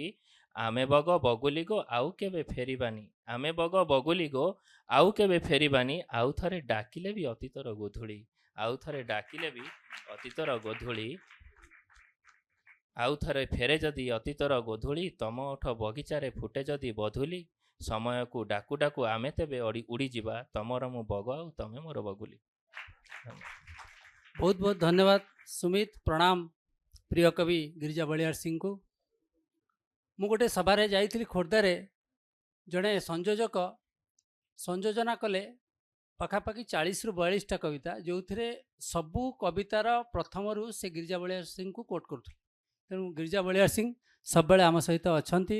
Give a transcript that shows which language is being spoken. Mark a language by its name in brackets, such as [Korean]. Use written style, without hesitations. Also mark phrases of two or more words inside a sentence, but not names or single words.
[Odia] ଆମେ ବଗ ବଗୁଲି ଗୋ ଆଉ କେବେ ଫେରିବାନି ଆମେ ବଗ ବଗୁଲି ଗୋ ଆଉ କେବେ ଫେରିବାନି ଆଉ ଥରେ ଡାକିଲେ ବି ଅତୀତର ଗୋଧୂଳି ଆଉ ଥରେ ଡାକିଲେ ବି ଅତୀତର ଗୋଧୂଳି ଆଉ ଥରେ ଫେରେ ଯଦି ଅତୀତର ଗୋଧୂଳି ତମ ଓଠ ବଗିଚାରେ ଫୁଟେ ଯଦି ବନ୍ଧୁଲି ସମୟ କୁ ଡାକୁ ଡାକୁ ଆମେ ତେବେ ଉଡ଼ି ଯିବା ତମର ମୁଁ ବଗ ଆଉ ତମେ ମୋର ବଗୁଲି। ବହୁତ ବହୁତ ଧନ୍ୟବାଦ ସୁମିତ। ପ୍ରଣାମ ପ୍ରିୟ କବି ଗିରିଜା ବଳିଆର ସିଂହ କୁ। ମୁଁ ଗୋଟେ ସଭାରେ ଯାଇଥିଲି ଖୋର୍ଦ୍ଧାରେ, ଜଣେ ସଂଯୋଜକ ସଂଯୋଜନା କଲେ ପାଖାପାଖି 40ରୁ 42ଟା କବିତା, ଯେଉଁଥିରେ ସବୁ କବିତାର ପ୍ରଥମରୁ ସେ ଗିରିଜା ବଳିଆର ସିଂଙ୍କୁ କୋଟ୍ କରୁଥିଲେ। ତେଣୁ ଗିରିଜା ବଳିଆର ସିଂ ସବୁବେଳେ ଆମ ସହିତ ଅଛନ୍ତି।